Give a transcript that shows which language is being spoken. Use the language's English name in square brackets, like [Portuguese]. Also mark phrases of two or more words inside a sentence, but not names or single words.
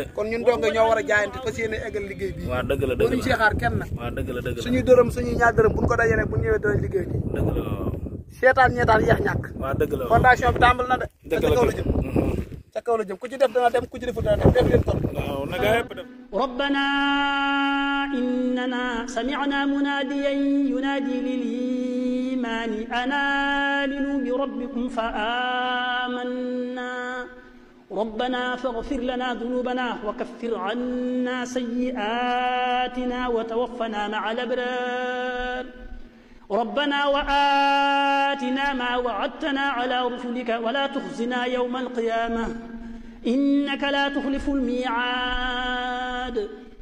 [Wolof] kon ñun dongay ñoo war a jaayante fas yéene eggal liggéey bii. waaw dëgg la dëgg la ñu see xaar kenn nag. waaw dëgg la dëgg la suñuy dërëm suñuy ñaar dërëm buñ ko dajalee bu ñëwee danañ liggéey nii. dëgg la waaw. seetaan ñeetaan yeex ñàkk. waaw dëgg la fondation bi tàmbal na de. dëgg la ca kaw la jëm. ca kaw la jëm ku ci def dana dem ku ci defut dana dem def leen kon. waaw na gaa yëpp def. [Arabic] ربنا إننا سمعنا مناديا ينادي للإيمان أن آمنوا بربكم فآمنا ربنا فاغفر لنا ذنوبنا وكفر عنا سيئاتنا وتوفنا مع الأبرار ربنا وآتنا ما وعدتنا على رسلك ولا تخزنا يوم القيامة إنك لا تخلف الميعاد